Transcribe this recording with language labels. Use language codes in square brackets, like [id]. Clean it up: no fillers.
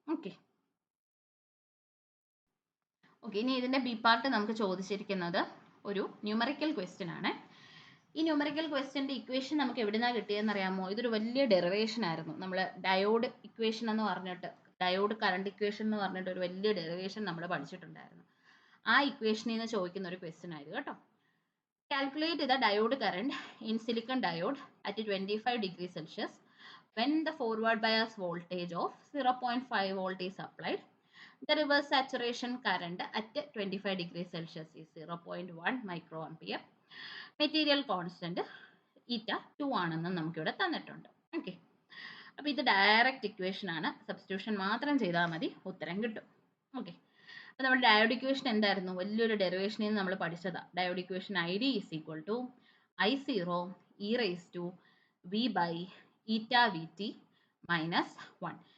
[ml] Okay okay ഇനി ഇതിൻ്റെ B part നമുക്ക് ചോദിച്ചിരിക്കുന്നത് ഒരു ന്യൂമറിക്കൽ ക്വസ്റ്റ്യൻ ആണ്. ഈ ന്യൂമറിക്കൽ ക്വസ്റ്റ്യൻ്റെ ഇക്വേഷൻ നമുക്ക് എവിടെ നിന്നാണ് കിട്ടിയതെന്ന് അറിയാമോ? ഇതൊരു വലിയ ഡെറിവേഷൻ ആയിരുന്നു. നമ്മൾ ഡയോഡ് ഇക്വേഷൻ എന്ന് പറഞ്ഞിട്ട്, ഡയോഡ് കറണ്ട് ഇക്വേഷൻ എന്ന് പറഞ്ഞിട്ട് ഒരു വലിയ ഡെറിവേഷൻ നമ്മൾ പഠിച്ചിട്ടുണ്ടായിരുന്നു. ആ ഇക്വേഷനിൽ നിന്ന് ചോദിക്കുന്ന ഒരു ക്വസ്റ്റ്യൻ ആയിരുന്നു കേട്ടോ. [en] Calculate the diode current in silicon diode at 25 degree Celsius when the forward bias voltage of 0.5 volt is applied. The reverse saturation current at 25 degree Celsius is 0.1 microampere. Material constant eta 2 [ml] ആണെന്ന് നമുക്കിവിടെ തന്നിട്ടുണ്ട്. Okay, അപ്പോൾ ഇത് direct equation ആണ്, substitution മാത്രം ചെയ്താൽ മതി, ഉത്തരം കിട്ടും. ഓക്കെ, അപ്പോൾ നമ്മുടെ ഡയോഡ് ഇക്വേഷൻ എന്തായിരുന്നു? വലിയൊരു ഡെറിവേഷനിൽ നിന്ന് നമ്മൾ പഠിച്ചതാണ്. [en] Diode equation I D is equal to I0 e raise to V by eta V T minus 1.